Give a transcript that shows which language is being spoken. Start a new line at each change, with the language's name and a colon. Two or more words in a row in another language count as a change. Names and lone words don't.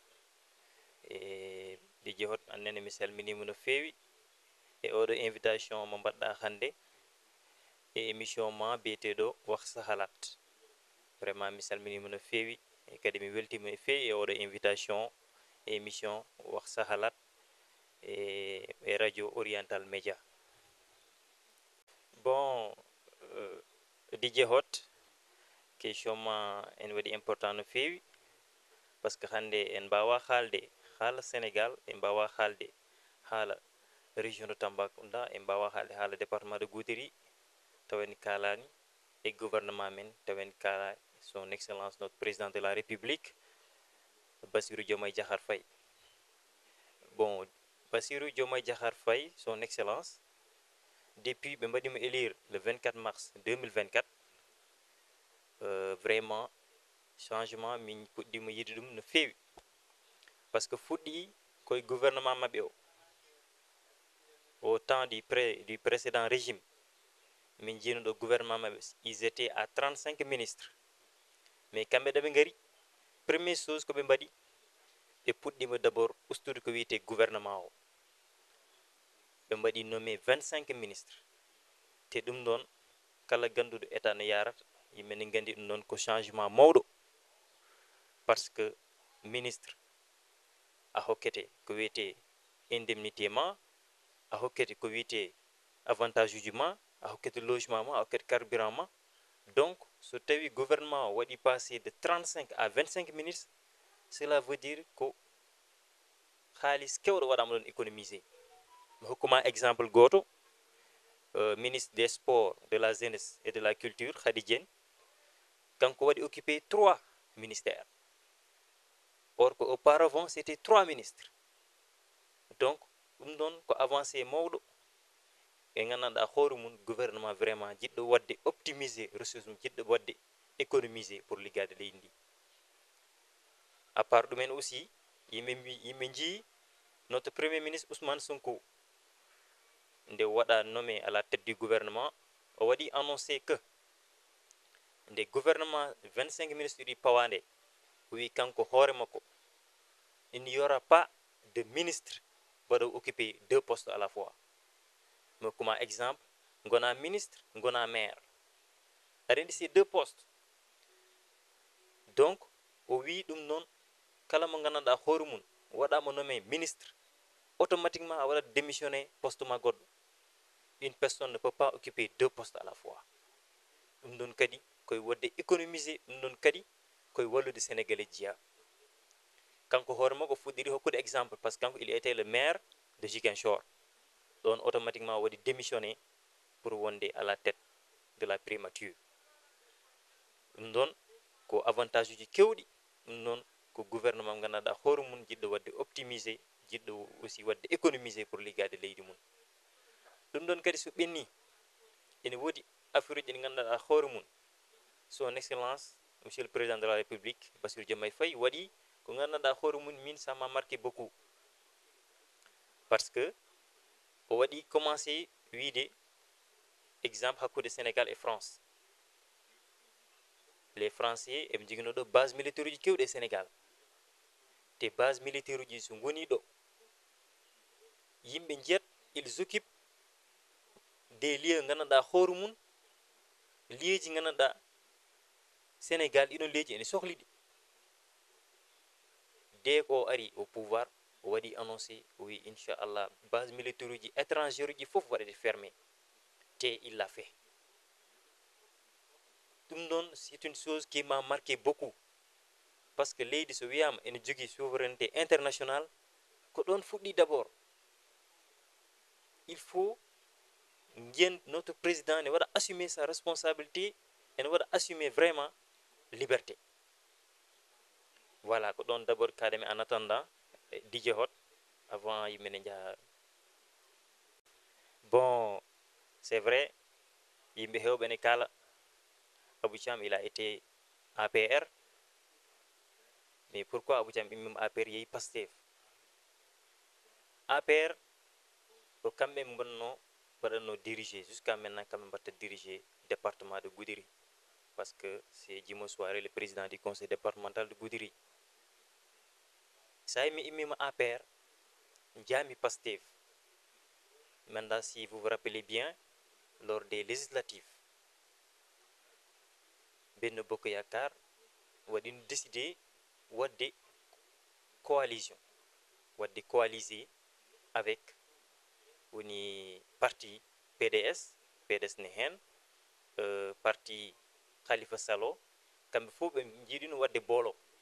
Fula: E Dj Hot annene mi salminimo no fewi e oɗo invitation mo mbaɗɗa hannde e émission ma biyeteɗo Wax sa halat. Vraiment mi salminima no fewi e kadi mi weltima e fewi e oɗo invitation e émission Wax sa halat e radio oriental média. Bon, Dj Hot, question ma en waɗi important no fewi
French: par ce que
Fula: hannde en mbawa haalde haala Sénégal, en mbawa haalde haala
French: région de Tambacounda,
Fula: en mbawa haalde haala
French: département de Goudiri
Fula: tawen kalani e gouvernement men tawen kala
French: son excellence notre président de la république
Fula: Bassirou Diomaye Diakhar Faye. Bon, Bassirou Diomaye Diakhar Faye
French: son excellence
Fula: depuis ɓe mbaɗimo
French: élire le 24 mars 2024,
Fula: vraiment changement min puɗɗima yiide ɗum no fewi
French: par ce que
Fula: fuɗɗi koye gouvernement maɓɓe o
French: au temps du précédent régime.
Fula: Min jinoɗo gouvernement maɓɓe
French: ils étaient à 35 ministres,
Fula: mais kamɓe ɗo ɓe ngari
French: première chose
Fula: ko ɓe mbaɗi ɓe puɗɗima
French: d' abord
Fula: ustude ko wiyete gouvernement o. ɓe mbaɗi nommé 25 ministres, te ɗum ɗon kala ganduɗo état no yarata yimɓe ne gandi ɗum ɗon ko changement mawɗo
French: par ce que
Fula: ministre a hokkete ko wiyete indemnité ma, a hokkete ko wiyete avantage uji ma, a hokkete logement ma, a hokkete carburant ma. Donc so tawi gouvernement o waɗi
French: passé de 35 à 25 ministres, cela veut dire
Fula: ko halis kewɗo waɗama ɗon économisé. Mi hokkuma
French: exemple goto, ministre des sports, de la jeunesse et de la culture Khady Diène,
Fula: kanko waɗi
French: occupé 3 ministères, or que auparavant c'était 3 ministres.
Fula: Donc ɗum ɗon ko avancé mawɗo e gandanɗa hoore mum gouvernement vraiment jiɗɗo wadde
French: optimiser ressource
Fula: mum, jiɗɗo wadde
French: économiser pour
Fula: liggade leydi ndi.
French: À part ɗumen aussi
Fula: yimɓe jii
French: notre premier ministre Ousmane Sonko
Fula: nde waɗa
French: nommé à la tête du gouvernement,
Fula: o waɗi
French: annoncé que nde gouvernement 25 ministres
Fula: ɗi pawande o wi kanko hoore makko
French: il n'y aura pas de ministre mbaɗo occuper 2 postes à la fois.
Fula: Mi hokkuma exemple, gona ministre gona maire, aɗa andi
French: ces 2 postes.
Fula: Donc o wi ɗum noon kala mo gandanɗa hoore mum waɗama
French: nommé ministre,
Fula: automatiquement a waɗat
French: démissionné poste
Fula: ma goɗɗo.
French: Une personne ne peut pas occuper 2 postes à la fois.
Fula: ɗum ɗon kadi koye wadde économiser, ɗum ɗon kadi koye wallude sénégalais jiya. Kanko hoore makko fuɗɗiri hokkude exemple
French: par ce que
Fula: kanko
French: il était le maire de Ziguinchor. ɗon automatiquement waɗi démissionné pour wonde à la tête de la primature.
Fula: ɗum ɗon ko avantage uji kewɗi, ɗum ɗon ko gouvernement gandanɗa hoore mum jiɗɗo wadde optimiser, jiɗɗo aussi wadde économiser pour liggade leydi mum. ɗum ɗon kadi so ɓenni ene woodi affaire uji ɗi gandanɗa hoore mum
French: son excellence monsieur le président de la république
Fula: Bassirou Diomaye Faye waɗi ko gandanɗa hoore mum min
French: ça m'a marqué beaucoup parce que
Fula: o waɗi commencé wiide exemple hakkude Sénégal et France.
French: Les Français
Fula: eɓe jogino ɗo
French: base militaire
Fula: uji kewɗi e Sénégal, te
French: base militaire
Fula: uji so goni ɗo yimɓe jiyat
French: ils occupent des lieux
Fula: gandanɗa hoore mum lieuji gandanɗa Sénégal ɗiɗon lieuji ene sohliɗi. Dès ko ari
French: au pouvoir
Fula: o waɗi annoncé o wi inchallah
French: base militaire
Fula: uji étranger uji fof waɗete fermé, te
French: il l'a fait.
Fula: ɗum ɗon
French: c'est une chose qui m'a marqué beaucoup parce que
Fula: leydi so wiyama ene jogui
French: souveraineté internationale
Fula: ko ɗon fuɗɗi
French: d'abord. Il faut jiyen notre président
Fula: ne waɗa
French: assumer sa responsabilité,
Fula: ene waɗa
French: assumer vraiment liberté. Voilà
Fula: ko ɗon
French: d'abord kaɗemi en attendant DJ Hot avant
Fula: yimɓe ne jaaha
French: c'est vrai,
Fula: yimɓe hewɓe ne kala Abou Thiam
French: il a été
Fula: APR,
French: mais pourquoi
Fula: Abou Thiam immima APR yeehi Pastef? APR ko kamɓe gonno mbaɗatno
French: diriger jusqu'à maintenant,
Fula: kamɓe mbatta
French: diriger département de Goudiri, parce que c'est Djimo Souaré le président du conseil départemental de Goudiri.
Fula: Ça mi immima APR jami Pastef.
French: Maintenant, si vous vous rappelez bien, lors des législatives,
Fula: Benno Bokk Yakaar waɗi décidé wadde coalition, wadde
French: coalisé avec
Fula: woni parti PDS ne hen, parti Khalifa Salo, kamɓe fof ɓe jiiɗino wadde boolo.